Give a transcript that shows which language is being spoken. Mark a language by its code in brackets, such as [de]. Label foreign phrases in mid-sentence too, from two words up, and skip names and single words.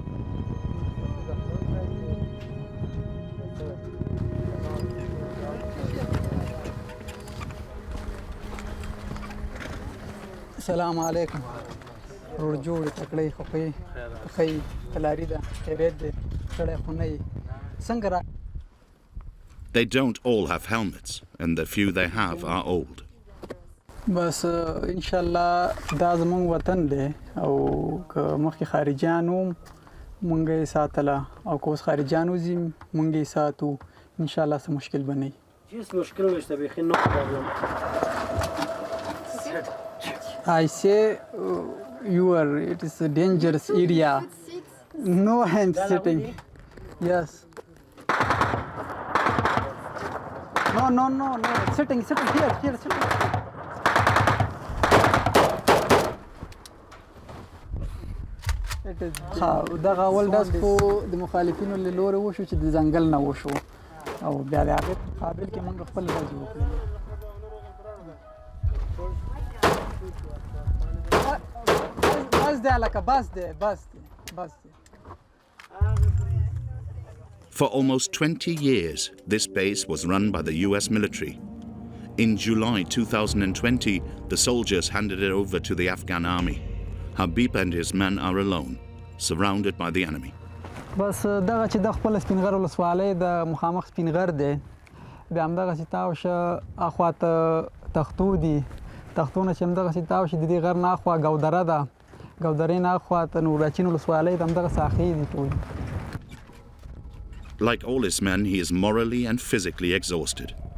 [ar] Assalamu alaikum. [en] They don't all have helmets, and the few they have are old. [ps] بس [ar] ان شاء الله [ps] دا زمون وطن دی او که مخکې خارجانو مونږ یې ساتله او که اوس خارجانو ځي مونږ یې ساتو [ar] ان شاء الله [ps] څه مشکل به نه وي. هیڅ مشکل نشته بیخي [en] no problem. I say it is a dangerous area. No hand sitting. Yes. No. Sitting here, sitting. [ps] دغه اول داس خو د مخالفینو له لوري وشو چې د ځنګل نه وشو او بیا د هغې مقابل کې موږ خپل ډزې وکړې. بس دی. [en] For almost 20 years, this base was run by the US military. In July 2020, the soldiers handed it over to the Afghan army. Habib and his men are alone, surrounded by the enemy. [ps] بس دغه چې د خپل سپینغر ولسوالۍ د مخامخ سپینغر دی بیا همدغه چې تاو شه اخواته تختو دي تختونه چې همدغه چې تاو شه د دې غر نه اخوا ګودره ده ګودرې نه اخواته نوراچین ولسوالۍ ته همدغه ساحې دي ټول. [en] Like all his men, he is morally and physically exhausted.